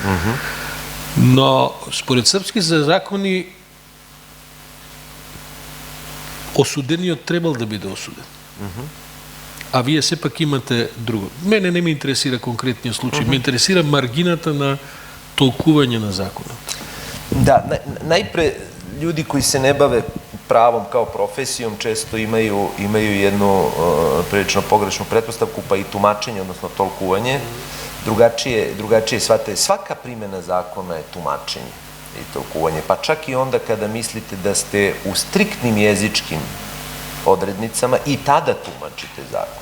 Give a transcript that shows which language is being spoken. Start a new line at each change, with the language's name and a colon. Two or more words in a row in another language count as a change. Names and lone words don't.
Macedonian: Но според српските закони осудениот требал да биде осуден. А вие сепак имате друго. Мене не ме интересира конкретниот случај, ме интересира маргината на толкување на законот. Да,
Serbian: најпре ljudi koji se ne bave pravom kao profesijom često imaju jednu prilično pogrešnu pretpostavku, pa i tumačenje, odnosno tolkuvanje, drugačije shvate. Svaka primjena zakona je tumačenje i tolkuvanje, pa čak i onda kada mislite da ste u striktnim jezičkim odrednicama i tada tumačite zakon.